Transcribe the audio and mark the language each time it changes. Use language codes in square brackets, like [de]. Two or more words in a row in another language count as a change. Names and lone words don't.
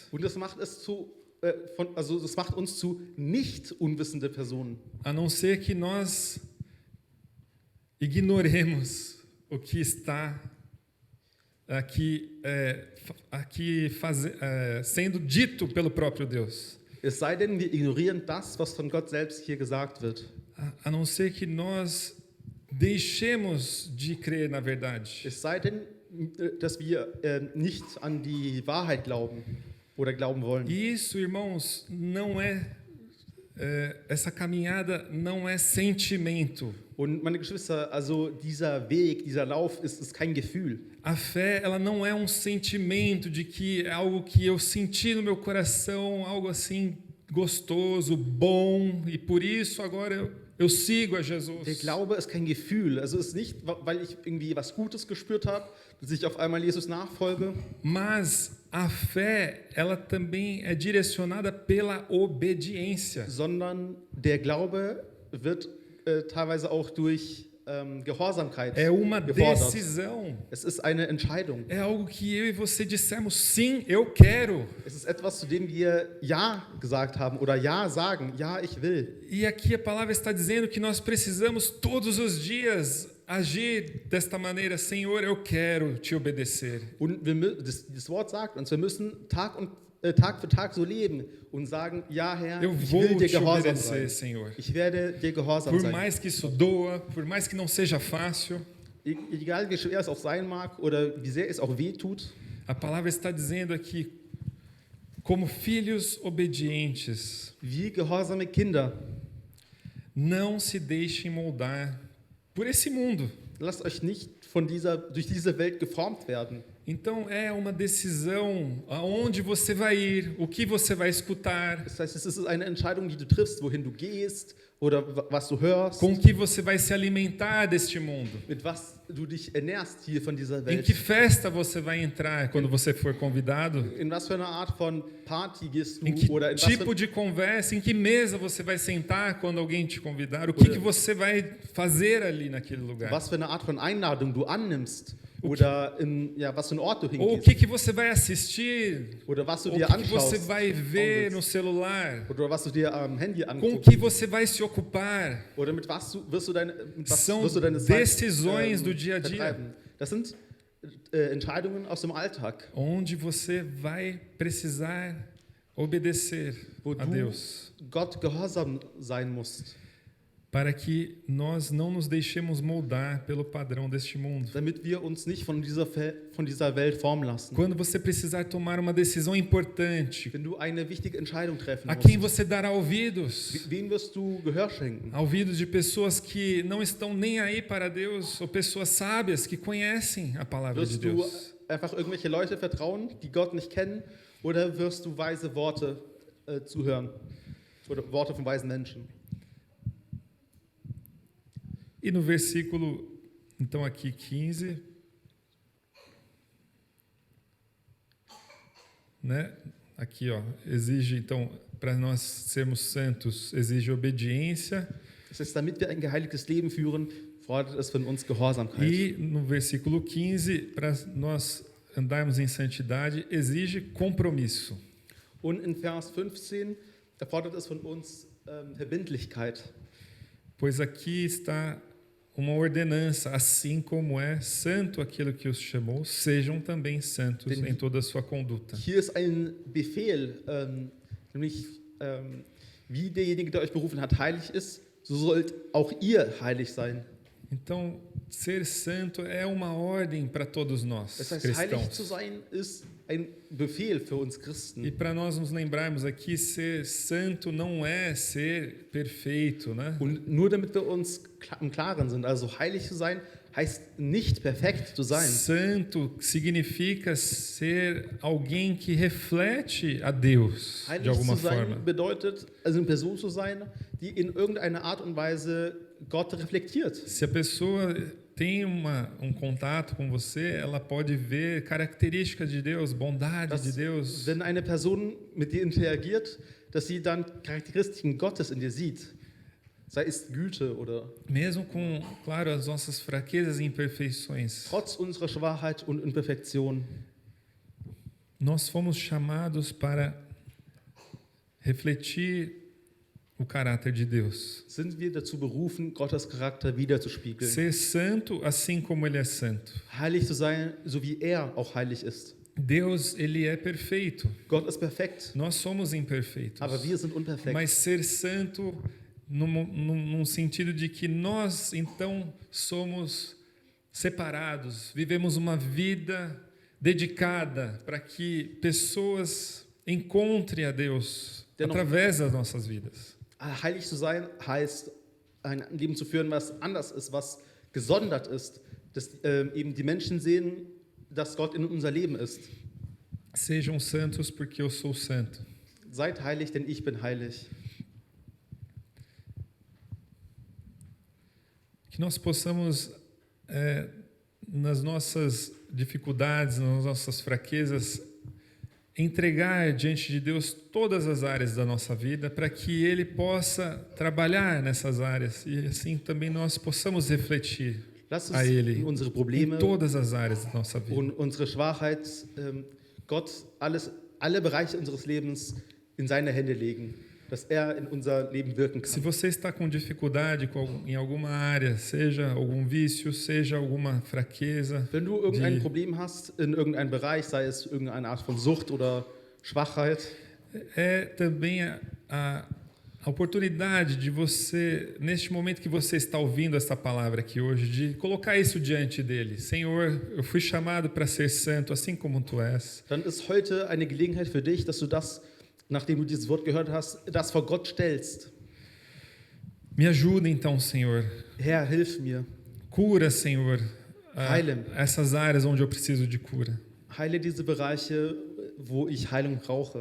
[de] Und das macht das macht uns zu nicht unwissende Personen. [pt] A não ser que nós ignoremos o que está aqui, sendo dito pelo próprio Deus. [de] Es sei denn, wir ignorieren das, was von Gott selbst hier gesagt wird. [pt] A não ser que nós deixemos de crer na verdade. [de] Es sei denn, dass wir nicht an die Wahrheit glauben oder glauben wollen. [pt] E isso, irmãos, não essa caminhada não é sentimento. [de] Und meine Geschwister, also dieser Weg, dieser Lauf ist kein Gefühl. [pt] A fé, ela não é um sentimento de que é algo que eu senti no meu coração, algo assim gostoso, bom, e por isso agora eu sigo a Jesus. [de] Der Glaube ist kein Gefühl. Also es ist nicht, weil ich irgendwie was Gutes gespürt habe, dass ich auf einmal Jesus nachfolge. [pt] Mas a fé, ela também é direcionada pela obediência. [de] Sondern der Glaube wird teilweise auch durch Gehorsamkeit [pt] É uma [de] gefordert. [pt] decisão. [de] Es ist eine Entscheidung. [pt] É algo que eu e você dissemos, sim, eu quero. [de] Es ist etwas, zu dem wir Ja gesagt haben oder Ja sagen. Ja, ich will. [pt] E aqui a palavra está dizendo que nós precisamos todos os dias agir desta maneira. Senhor, eu quero te obedecer. [de] Und das Wort sagt uns, wir müssen Tag für Tag so leben und sagen, ja Herr, [pt] Eu [de] ich [pt] vou [de] will dir [pt] te [de] gehorsam [pt] obedecer, [de] sein. [pt] Senhor. [de] Ich werde dir gehorsam [pt] Por [de] sein. [pt] mais que isso doa, por mais que não seja fácil, [de] Egal wie schwer es auch sein mag oder wie sehr es auch weh tut, [pt] a palavra está dizendo aqui, como filhos obedientes, [de] wie gehorsame Kinder, [pt] não se deixem moldar por esse mundo. [de] lasst euch nicht durch diese Welt geformt werden. [pt] Então é uma decisão aonde você vai ir, o que você vai escutar, [de] Das heißt, es ist eine Entscheidung, die du triffst, wohin du gehst oder was du hörst, [pt] com que você vai se alimentar deste mundo. [de] mit was du dich ernährst hier von dieser [pt] Em que [de] Welt. [pt] festa você vai entrar quando você for convidado? [de] In was für eine Art von Party gehst [pt] Em que [de] du oder in was für [pt] tipo de conversa, em que mesa você vai sentar quando alguém te convidar? O que você vai fazer ali naquele lugar? [de] was für eine Art von Einladung du annimmst oder was für einen Ort du [pt] Ou o [de] hingehst [pt] que você vai assistir? [de] oder was du [pt] Ou [de] dir [pt] o que você [de] anschaust [pt] vai ver no celular? [de] oder was du dir am Handy [pt] Com o [de] anguckst [pt] que você vai se ocupar? [de] oder mit was wirst du [pt] São [de] deine Zeit [pt] decisões do dia a dia. [de] vertreiben. Das sind Entscheidungen aus dem Alltag, [pt] Onde você vai precisar obedecer [de] wo [pt] a [de] du [pt] Deus, [de] Gott gehorsam sein musst, [pt] para que nós não nos deixemos moldar pelo padrão deste mundo. [de] damit wir uns nicht von dieser Welt formen lassen. [pt] Quando você precisar tomar uma decisão importante, [de] Wenn du eine wichtige Entscheidung treffen [pt] a quem [de] musst, [pt] você dará ouvidos? [de] wem wirst du Gehör schenken? [pt] Ouvidos de pessoas que não estão nem aí para Deus, ou pessoas sábias que conhecem a palavra de [de] Wirst du [pt] Deus. [de] einfach irgendwelche Leute vertrauen, die Gott nicht kennen, oder wirst du weise Worte zuhören oder Worte von weisen Menschen? [pt] E no versículo, então aqui 15, né? Aqui, ó, exige então para nós sermos santos, exige obediência. [de] Das heißt, damit wir ein geheiligtes Leben führen, fordert es von uns Gehorsamkeit. [pt] E no versículo 15, para nós andarmos em santidade, exige compromisso. [de] Und in Vers 15 erfordert es von uns Verbindlichkeit. [pt] Pois aqui está uma ordenança, assim como é santo aquele que os chamou, sejam também santos em toda a sua conduta. [de] Hier ist ein Befehl, nämlich wie derjenige, der euch berufen hat, heilig ist, so sollt auch ihr heilig sein. [pt] Então, ser santo é uma ordem para todos nós, [de] Das heißt, heilig zu [pt] cristãos. [de] sein ist ein Befehl für uns [pt] E [de] Christen. [pt] para nós nos lembrarmos aqui, ser santo não é ser perfeito, né? [de] Und nur damit wir uns im Klaren sind, also heilig zu sein, heißt nicht perfekt zu sein. [pt] Santo significa ser alguém que reflete a Deus de [de] Heilig zu [pt] alguma [de] sein [pt] forma. [de] bedeutet, also eine Person zu sein, die in irgendeiner Art und Weise Gott reflektiert. [pt] Se a pessoa tem um contato com você, ela pode ver características de Deus, bondade de Deus. [de] Wenn eine Person mit dir interagiert, dass sie dann Charakteristiken Gottes in dir sieht, sei es Güte oder [pt] Mesmo com, claro, as nossas fraquezas e imperfeições. [de] trotz unserer Schwachheit und Imperfektion. [pt] Nós fomos chamados para refletir o caráter de Deus. [de] Sind wir dazu berufen, Gottes Charakter wiederzuspiegeln. [pt] Ser santo assim como ele é santo. [de] Heilig zu sein, so wie er auch heilig ist. [pt] Deus, ele é perfeito. [de] Gott ist perfekt, [pt] Nós somos imperfeitos. [de] aber wir sind unperfekt. [pt] Mas ser santo num sentido de que nós, então, somos separados, vivemos uma vida dedicada para que pessoas encontrem a Deus através das nossas vidas. [de] Heilig zu sein heißt, ein Leben zu führen, was anders ist, was gesondert ist, dass eben die Menschen sehen, dass Gott in unser Leben ist. [pt] Sejam santos porque eu sou santo. [de] Seid heilig, denn ich bin heilig. [pt] Que nós possamos, nas nossas dificuldades, nas nossas fraquezas, entregar diante de Deus todas as áreas da nossa vida para que Ele possa trabalhar nessas áreas e assim também nós possamos refletir [de] Lass [pt] a [de] uns [pt] Ele [de] in unsere [pt] em [de] Probleme [pt] todas as áreas da nossa vida. [de] und unsere Schwachheit, Gott alle Bereiche unseres Lebens in seine Hände legen, dass er in unser Leben wirken [pt] Se [de] kann. [pt] você está com dificuldade em alguma área, seja algum vício, seja alguma fraqueza, [de] Wenn du irgendein die- Problem hast in irgendeinem Bereich, sei es irgendeine Art von Sucht oder Schwachheit, [pt] é também a oportunidade de você, neste momento que você está ouvindo essa palavra aqui hoje, de colocar isso diante dele. Senhor, eu fui chamado para ser santo, assim como tu és. [de] dann ist heute eine Gelegenheit für dich, dass du das, nachdem du dieses Wort gehört hast, das vor Gott stellst. [pt] Me ajuda então, Senhor. [de] Herr, hilf mir. [pt] Cura, Senhor, [de] Heile. [pt] essas áreas onde eu preciso de cura. [de] Heile diese Bereiche, wo ich Heilung brauche.